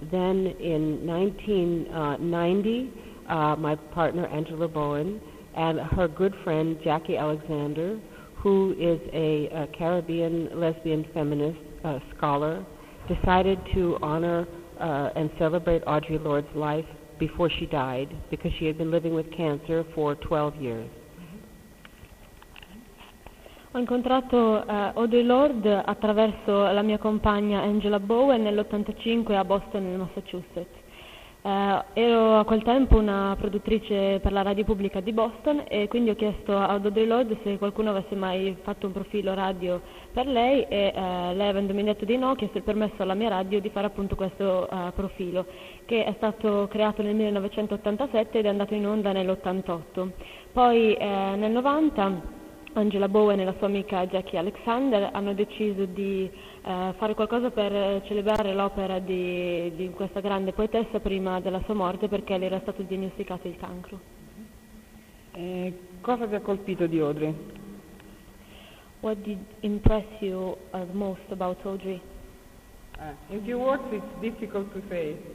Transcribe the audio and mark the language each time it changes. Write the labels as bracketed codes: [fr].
[en] Then in 1990, my partner Angela Bowen and her good friend Jackie Alexander, who is a Caribbean lesbian feminist scholar, decided to honor and celebrate Audre Lorde's life before she died, because she had been living with cancer for 12 years. [it] Ho incontrato Audre Lorde attraverso la mia compagna Angela Bowen nell'85 a Boston, nel Massachusetts. Ero a quel tempo una produttrice per la radio pubblica di Boston e quindi ho chiesto ad Audre Lorde se qualcuno avesse mai fatto un profilo radio per lei e lei, avendomi detto di no, ha chiesto il permesso alla mia radio di fare appunto questo profilo, che è stato creato nel 1987 ed è andato in onda nell'88. Poi nel 90 Angela Bowen e la sua amica Jackie Alexander hanno deciso di fare qualcosa per celebrare l'opera di questa grande poetessa prima della sua morte, perché le era stato diagnosticato il cancro. Cosa vi ha colpito di Audre? [en] What did impress you most about Audre? In few words it's difficult to say.